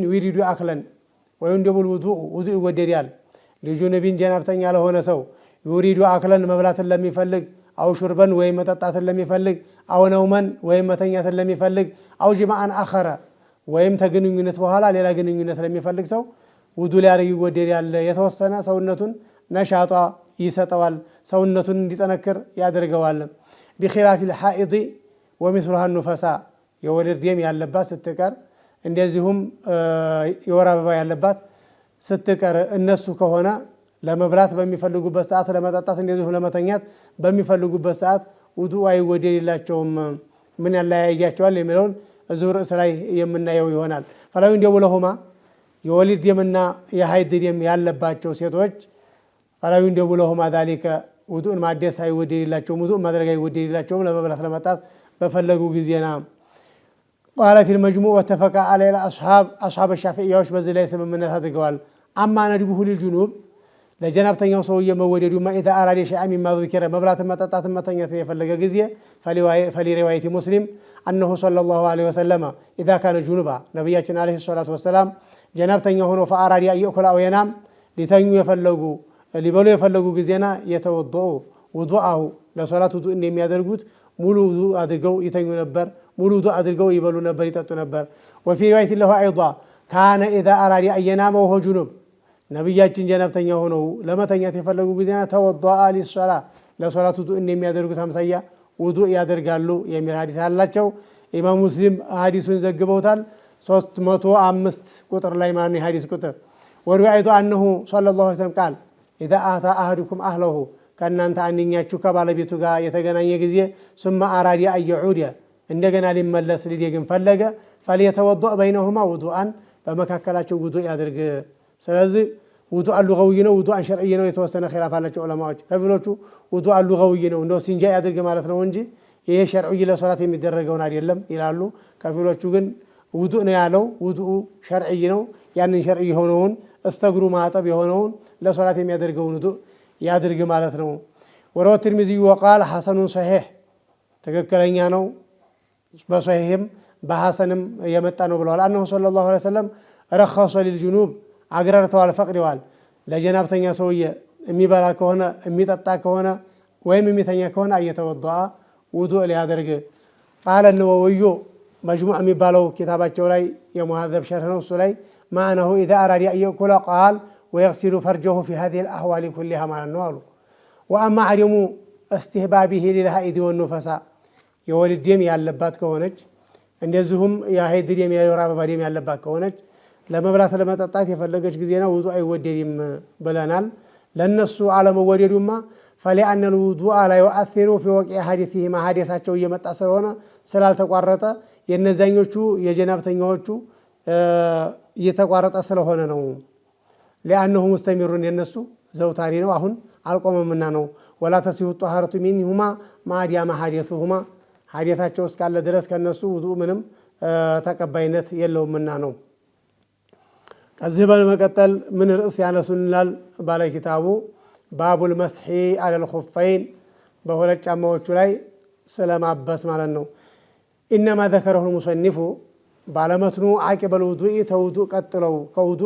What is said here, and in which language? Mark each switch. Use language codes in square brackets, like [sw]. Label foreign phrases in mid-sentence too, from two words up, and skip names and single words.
[ar] يريد أكلا [am] ወይ እንደቡል ውዱእ ይወደዳል ሊጁኑቢን ጀናብተኛ ለሆነ ሰው [ar] يريد أكلا [am] መብላትን ለሚፈልግ [ar] أو شربا [am] ወይ መጠጣትን ለሚፈልግ [ar] أو نوما [am] ወይ መተኛትን ለሚፈልግ [ar] أو جماعا آخر [am] ወይም ተግንኙነት በኋላ ሌላ ግንኙነት ለሚፈልግ ሰው ውዱእ ሊያደርግ ይወደዳል የተወሰነ ሰውነቱን ነሻጧ ይሰጠዋል ሰውነቱን እንዲጠነክር ያደርገዋል [ar] بخلاف الحائض ومثلها النفساء [am] የወሊድ ደም ያለባት ስትቀር እንደዚሁም የወር አበባ ያለባት ስትቀር እነሱ ከሆነ ለመብላት በሚፈልጉበት ሰዓት ለመጠጣት እንደዚሁም ለመተኛት በሚፈልጉበት ሰዓት ውዱእ አይወደድላቸውም ምን ያለያያቸዋል የሚለውን እዚሁ ርዕስ ላይ የምናየው ይሆናል [ar] فلا يندب لهما [am] የወሊድ ደምና የሐይድ ደም ያለባቸው ሴቶች [ar] فلا يندب لهما ذلك [am] ውዱእን ማደስ አይወደድላቸውም ውዱእ ማድረግ አይወደድላቸውም ለመብላት ለመጠጣት በፈለጉ ጊዜና [ar] قال في المجموع واتفق عليه اصحاب الشافعيه [am] በዚህ ላይ ስምምነት አድርገዋል [ar] أما ندبه للجنوب [am] ለጀናብተኛው ሰውዬ መወደዱማ [ar] اذا اراد شيئا مما ذكر [am] መብላት መጠጣት መተኛት የፈለገ ጊዜ [ar] فلروايه مسلم انه صلى الله عليه وسلم اذا كان جنبا ነብያችን عليه الصلاة والسلام [am] ጀናብተኛ ሆኖ [ar] فاراد ياكل او ينام [am] ሊተኙ የፈለጉ ሊበሉ የፈለጉ ጊዜና [ar] يتوضأ وضوءه [am] ለሶላት ውዱእ እንደሚያደርጉት ሙሉ ውዱእ አድርገው ይተኙ ነበር ሙሉ ውዱእ አድርገው ይበሉ ነበር ይጠጡ ነበር [ar] وفي روايه له ايضا كان اذا اراد ان ينام وهو جنب [am] ነብያችን ጀናብተኛ ሆነው ለመተኛት የፈለጉ ጊዜና [ar] توضأ للصلاة [am] ለሶላት ውዱእ እንደሚያደርጉት አምሳያ ውዱእ ያደርጋሉ የሚል ሐዲስ አላቸው ኢማም ሙስሊም ሐዲሱን ዘግበውታል 305 ቁጥር ላይ ማን ሐዲስ ቁጥር ወሩአይቱ [ar] انه صلى الله عليه وسلم قال اذا اتى احدكم اهله [am] ከናንተ አንኛችሁ ከባለቤቱ ጋር የተገናኘ ጊዜ [ar] ثم اراد ان يعود [am] እንደገና ሊመለስ ሊደግም ፈለገ [ar] فليتوضا بينهما وضوءا [am] በመካከላቸው ውዱእ ያድርግ ስለዚህ ውዱእ ሉጋዊ ነው ውዱእ ሸርዒ ነው የተወሰነ ኺላፍ አላቸው ዑለማዎች ከፊሎቹ ውዱእ ሉጋዊ ነው እንደው ሲንጃ ያድርግ ማለት ነው እንጂ ይሄ ሸርዒ ለሶላት የሚደረገውን አይደለም ይላሉ ከፊሎቹ ግን ውዱእ ነው ያለው ውዱእ ሸርዒ ነው ያንን ሸርዒ የሆነውን እስተግሩ ማጠብ የሆነውን ለሶላት የሚያደርገውን ውዱእ ያድርግ ማለት ነው [ar] ورواه الترمذي وقال حسن صحيح [am] ትክክለኛ ነው በሶሂህም በሐሰንም የመጣ ነው ብለዋል [ar] عنه صلى الله عليه وسلم رخص للجنوب [am] አግራርተዋል ፈቅደዋል ለጀናብተኛ ሰውዬ የሚበላ ከሆነ የሚጠጣ ከሆነ ወይም የሚተኛ ከሆነ እየተወضአ ውዱእ ሊያደርግ [ar] قال النووي مجموع [am] የሚባለው ኪታባቸው ላይ የሙሐዘብ ሸርህ ነው እሱ ላይ [ar] معناه اذا اراد ان ياكل قال ويغسل فرجه في هذه الاحوال كلها [am] ማለት ነው አሉ [ar] واما عدم استهبابه للحائض والنفساء [am] የወሊድ ደም ያለባት ከሆነች እንደዚሁም የሐይድ ደም የወር አበባ ደም ያለባት ከሆነች ለመብላት ለመጠጣት የፈለገች ጊዜና ውዱእ አይወደድም ብለናል ለነሱ አለመወደዱማ [ar] فلأن الوضوء لا يؤثر في وقع حديثهما [am] حديثاቸው እየመጣ ስለሆነ ስላልተቋረጠ የነዛኞቹ የጀናብተኛዎቹ እየተቋረጠ ስለሆነ ነው [ar] لأنه مستمر [am] የነሱ ዘውታሪ ነው አሁን አልቆመምና ነው [ar] ولا تصح الطهارة منهما ما دام حديثهما [am] حديثاቸው እስካለ ድረስ ከነሱ ውዱእ ምንም ተቀባይነት የለውምና ነው ከዚህ በመቀጠል ምን ርዕስ ያነሱናል ባለ ኪታቡ ባቡል [ar] مسح على الخفين [am] በሁለት ጫማዎቹ ላይ ስለማበስ ማለት ነው። [ar] إنما ذكره المصنف [am] ባለመትኑ [ar] عقيب الوضوء [am] ተውዱእ ቀጥለው ከውዱእ